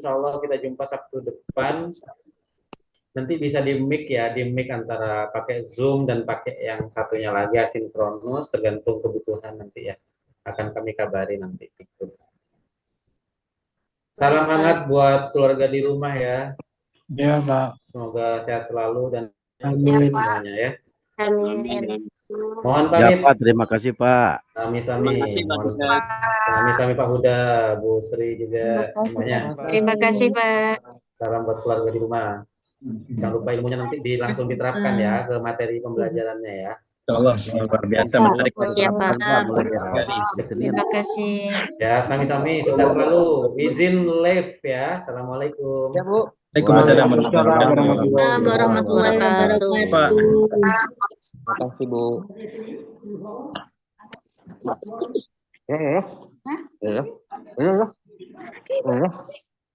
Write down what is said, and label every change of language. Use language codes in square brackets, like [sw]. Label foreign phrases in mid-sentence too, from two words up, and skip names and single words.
[ar] Insya Allah [id] kita jumpa Sabtu depan. Nanti bisa di mic ya, di mic antara pakai Zoom dan pakai yang satunya lagi asinkronus, tergantung kebutuhan nanti ya. Akan kami kabari nanti. Salam hangat buat keluarga di rumah ya. Ya Pak. Semoga sehat selalu dan Amin. semuanya ya. Amin. Mohon Ya pamit. Pak, terima kasih Pak. [jv] Sami-sami. Sami-sami [id] Pak Huda, Bu Sri juga semuanya. Terima kasih, Pak. Salam buat keluarga di rumah. Jangan lupa ilmunya nanti langsung diterapkan ya ke materi pembelajarannya ya. Allah, luar biasa menarik. Siap, Pak. Terima kasih. Ya, sami-sami sukses selalu. Izin live ya. Assalamualaikum. Ya, Bu. [ar] Waalaikumsalam warahmatullahi wabarakatuh. [id] Terima kasih, Bu. Ya.